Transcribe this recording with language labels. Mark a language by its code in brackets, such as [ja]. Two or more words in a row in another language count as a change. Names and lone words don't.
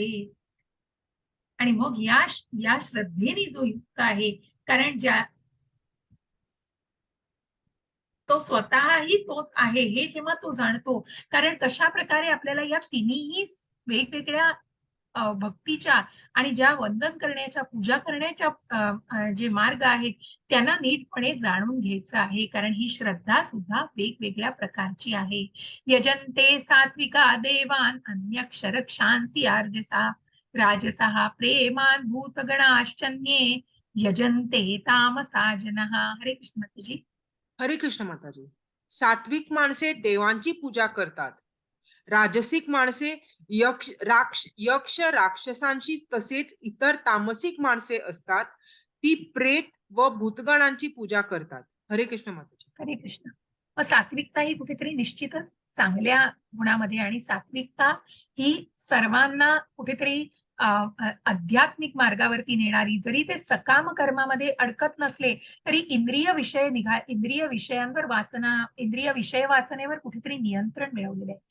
[mr] आणि मग या श्रद्धेने जो युक्त आहे, कारण तो स्वतःही तोच आहे हे जेव्हा तो जाणतो, कारण कशा प्रकारे आपल्याला या तिन्ही वेगवेगळ्या भक्तीच्या आणि ज्या वंदन करण्याच्या, पूजा करण्याच्या जे मार्ग आहेत त्यांना नीटपणे जाणून घ्यायचं आहे. कारण ही श्रद्धा सुद्धा वेगवेगळ्या प्रकारची आहे. [sa] यजन्ते सात्विका देवान अन्यक्षरक्षांसी राजसः प्रेमान भूतगणाश्चन्ये यजन्ते तामसा जनः. [mr] हरे कृष्ण माताजी. हरे कृष्ण माताजी. सात्विक माणसे देवांची पूजा करतात. राजसिक माणसे यक्ष राक्षसांची तसेच इतर तामसिक माणसे असतात ती प्रेत व भूतगणांची पूजा करतात. हरे कृष्ण माताजी. हरे कृष्ण. मग सात्विकता ही कुठेतरी निश्चितच चांगल्या गुणामध्ये, आणि सात्विकता ही सर्वांना कुठेतरी आध्यात्मिक मार्गावरती नेणारी, जरी ते सकाम कर्मामध्ये अडकत नसले तरी इंद्रिय विषयांवर वासना, इंद्रिय विषय वासनेवर कुठेतरी नियंत्रण मिळवलेलं आहे.